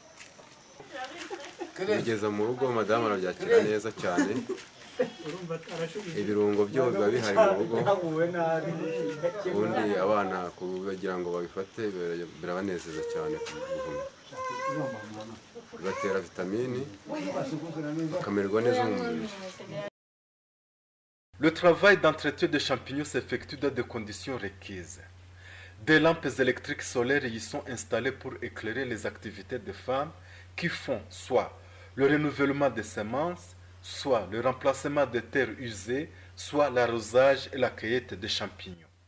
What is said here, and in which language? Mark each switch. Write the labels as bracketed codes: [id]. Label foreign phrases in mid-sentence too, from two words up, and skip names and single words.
[rw] Bigeza mu rugo madamu arabyakira neza cyane, ibirungo byo biba bihari mu rugo, ubundi abana kugira ngo babifate birabanezeza cyane ku bihumyo, bibatera vitamini bakamererwa neza mu mubiri. [fr] Le travail d'entretien des champignons s'effectue dans des conditions requises. Des lampes électriques solaires y sont installées pour éclairer les activités des femmes qui font soit le renouvellement des semences, soit le remplacement des terres usées, soit l'arrosage et la cueillette des champignons.